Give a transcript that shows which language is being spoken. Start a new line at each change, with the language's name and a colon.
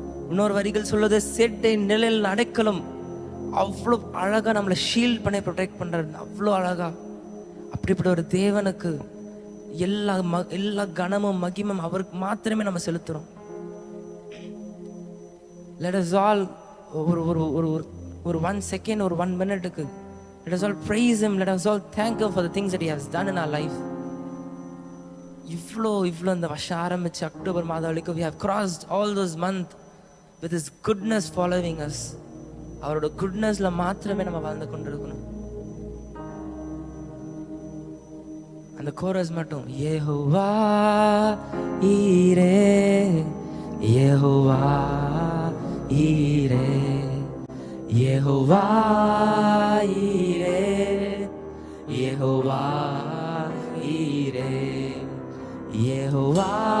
Tamil: இன்னொரு வரிகள் சொல்றது, செட்டை நிழல் அடைக்கலம். அவ்வளோ அழகா நம்மளை ஷீல்ட் பண்ணி ப்ரொடெக்ட் பண்றாரு. அவ்வளோ அழகா. அப்படிப்பட்ட ஒரு தேவனுக்கு எல்லா கனமும் மகிமும் அவருக்கு மாத்திரமே நம்ம செலுத்துறோம்.
English: Let us all ஒரு 1 second, ஒரு 1 minute, let us all praise him, let us all thank him for the things that he has done in our life.
Tamil: இவ்வளோ இந்த வருஷம் ஆரம்பிச்சு அக்டோபர் மாதம் வரைக்கும்
English: we have crossed all those months with his goodness following us.
Tamil: அவரோட குட்னஸ்ல மாத்திரமே நம்ம வாழ்ந்து கொண்டிருக்கணும். அந்த கோரஸ் மட்டும், யெகோவா ஈரே, யெகோவா ஈரே, யெகோவா ஈரே, யெகோவா ஈரே, யெகோவா